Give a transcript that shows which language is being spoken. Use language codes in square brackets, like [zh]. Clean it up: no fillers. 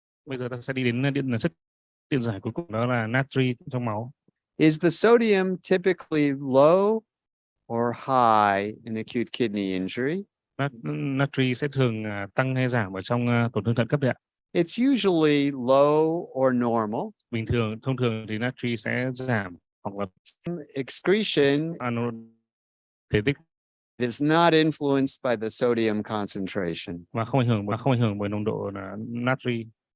[vi] bây giờ ta sẽ đi đến chất điện giải cuối cùng, đó là natri trong máu. [en] Is the sodium typically low or high in acute kidney injury? [vi] Natri sẽ thường tăng hay giảm ở trong tổn thương thận cấp ạ? [en] It's usually low or normal. [vi] Thông thường thì natri sẽ giảm hoặc là [en] Excretion [vi] thể tích [en] is not influenced by the sodium concentration. [vi] và không ảnh hưởng bởi nồng độ là natri.